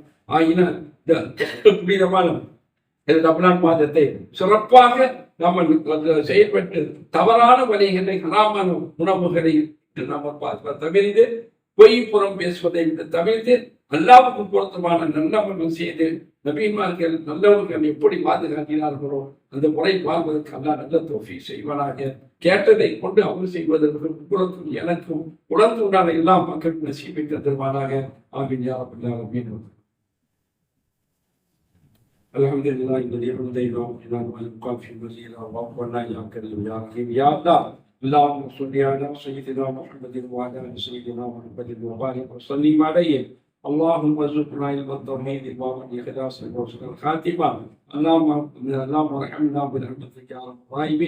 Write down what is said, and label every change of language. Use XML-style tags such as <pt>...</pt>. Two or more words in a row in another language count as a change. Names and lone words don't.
<ta>ஆயினால் இந்த புனிதமான ரமலான் மாதத்தை சிறப்பாக நாம் செயல்பட்டு தவறான வழிகளை ஹராமான உணவுகளை நாம் தவிர்த்து பொய் புறம் பேசுவதை தவிர்த்து அல்லாஹ்வுக்கு பொருத்தமான நல்லவர்கள் செய்து நபிமார்கள் நல்லவர்கள் எப்படி பாதுகாக்கிறார்களோ அந்த முறை வாழ்வதற்கு அல்லாஹ் நல்ல தௌஃபீக் செய்வானாக. கேட்டதை கொண்டு அமல் செய்வதற்கு உங்களுக்கும் எனக்கும் உணர்ந்து உண்டான எல்லா மக்களுக்கும் நசீபை தருவானாக.</ta> <ar>آمين يا رب العالمين. الحمد لله الذي هدينا إلى ما يبقى في المزيد ووفقنا يا كريم يا رحيم يا الله. اللهم صل على سيدنا محمد وعلى ال سيدنا محمد وبارك وسلم عليه. اللهم ارزقنا علم التوحيد والاخلاص وحسن الخاتمه. اللهم ارحمنا برحمتك يا رب الراحمين.</ar>